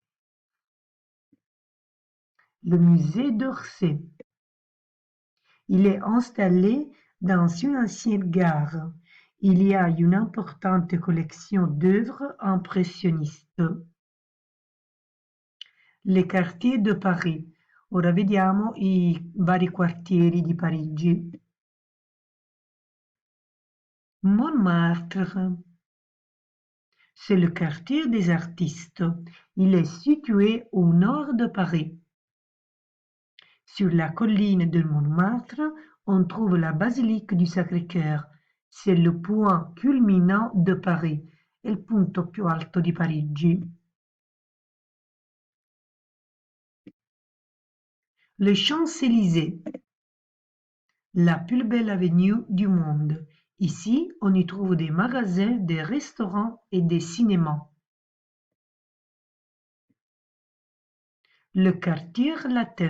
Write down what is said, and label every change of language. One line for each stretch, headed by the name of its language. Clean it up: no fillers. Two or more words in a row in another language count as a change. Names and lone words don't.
French: Le musée d'Orsay. Il est installé dans une ancienne gare. Il y a une importante collection d'œuvres impressionnistes. Le quartier de Paris.
Italian: Ora vediamo i vari quartieri di Parigi.
French: Montmartre. C'est le quartier des artistes. Il est situé au nord de Paris. Sur la colline de Montmartre, on trouve la basilique du Sacré-Cœur. C'est le point culminant de Paris,
Italian: è il punto più alto di Parigi.
French: Les Champs-Élysées, la plus belle avenue du monde. Ici, on y trouve des magasins, des restaurants et des cinémas. Le quartier latin.